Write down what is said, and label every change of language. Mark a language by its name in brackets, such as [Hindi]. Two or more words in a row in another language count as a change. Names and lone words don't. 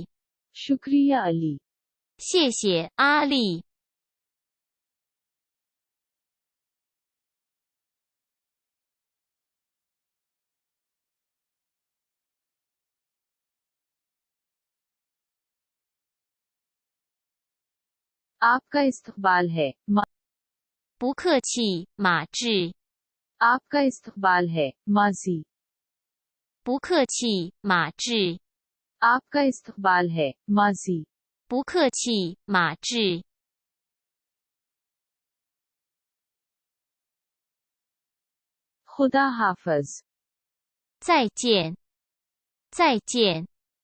[Hindi] शुक्रिया अली [Chinese] 谢谢阿丽 [Hindi] आपका इस्तकबाल है [Chinese] 不客气马志 [Hindi] आपका इस्तकबाल है माजी [Chinese] 不客气马志 [Hindi] आपका इस्तकबाल है माजी [Chinese] 不客气马志 [Hindi] खुदा हाफिज [Chinese] 再见再见